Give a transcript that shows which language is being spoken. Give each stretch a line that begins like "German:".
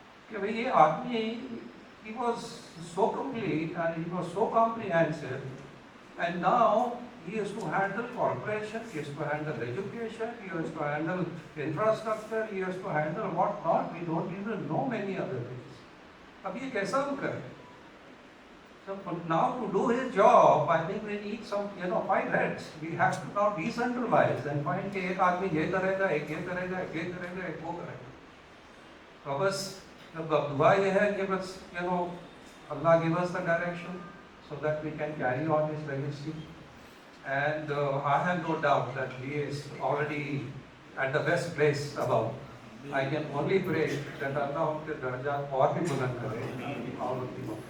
Hindi: कि भाई ये आदमी,
English: he was so complete and he was so comprehensive, and now he has to handle corporation, he has to handle education, he has to handle infrastructure, he has to handle what not. We don't even know many other things.
Hindi: अब ये कैसा हम करें?
English: So now to do his job, I think we need some, 5 heads. We have to now decentralize and find
Hindi: कि एक आदमी ये करेगा, एक ये करेगा, एक ये करेगा, एक वो करेगा. तो बस अब दुआ ये है कि बस
English: Allah give us the direction so that we can carry on his legacy. And I have no doubt that he is already at the best place above. I can only pray that Allah
Hindi: उनके दर्जात और भी बुलंद करे और उनकी